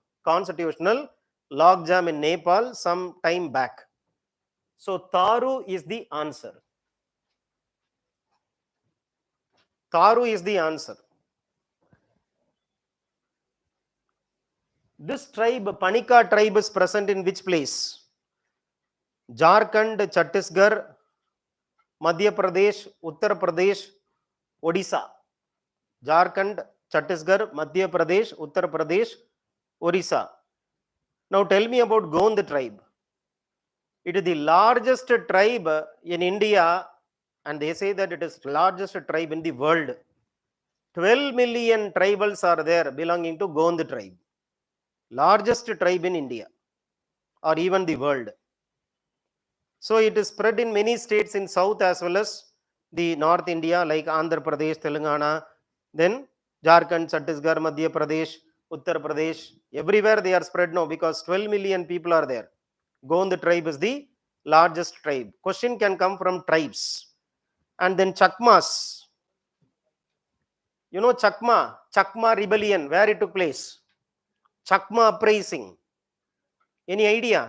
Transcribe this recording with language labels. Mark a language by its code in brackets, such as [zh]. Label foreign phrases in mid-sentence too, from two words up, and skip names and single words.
[en] Constitutional logjam in Nepal some time back. So, Tharu is the answer. Tharu is the answer. This tribe, Panika tribe, is present in which place? Jharkhand, Chhattisgarh, Madhya Pradesh, Uttar Pradesh, Odisha. Jharkhand, Chhattisgarh, Madhya Pradesh, Uttar Pradesh, Orissa. Now tell me about Gonda tribe. It is the largest tribe in India, and they say that it is the largest tribe in the world. 12 million tribals are there belonging to Gonda tribe. Largest tribe in India or even the world. So it is spread in many states in south as well as the North India, like Andhra Pradesh, Telangana, then Jharkhand, Chhattisgarh, Madhya Pradesh, Uttar Pradesh. Everywhere they are spread now because 12 million people are there. Gonda tribe is the largest tribe. Question can come from tribes. And then Chakmas. You know Chakma rebellion, where it took place? Chakma uprising. Any idea?